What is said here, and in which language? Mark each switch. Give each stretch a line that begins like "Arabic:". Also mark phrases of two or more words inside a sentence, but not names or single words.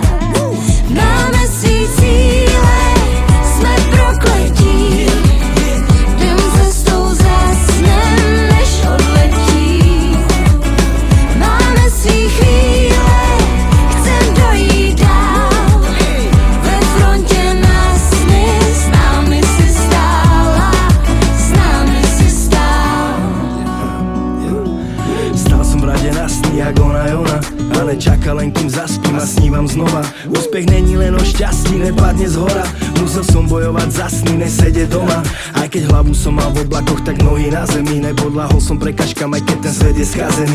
Czech: Máme svý cíle, jsme prokletí, jdem cestou zasnem, než odletí. Máme svý chvíle, chcem dojít dál. Ve frontě na sny, s námi si stála, s námi si stál.
Slovak: Stál som v rade na sny, jak ona je ona, ale čaká len kým zaspím a snívam znova. Úspech
Czech: není len
Slovak: o šťastí, nepadne z hora. Musel som bojovať za sny, nesedieť doma. Aj keď hlavu som mal v oblakoch, tak nohy na zemi. Nepodľahol som prekažkám, aj keď ten svet je skazený.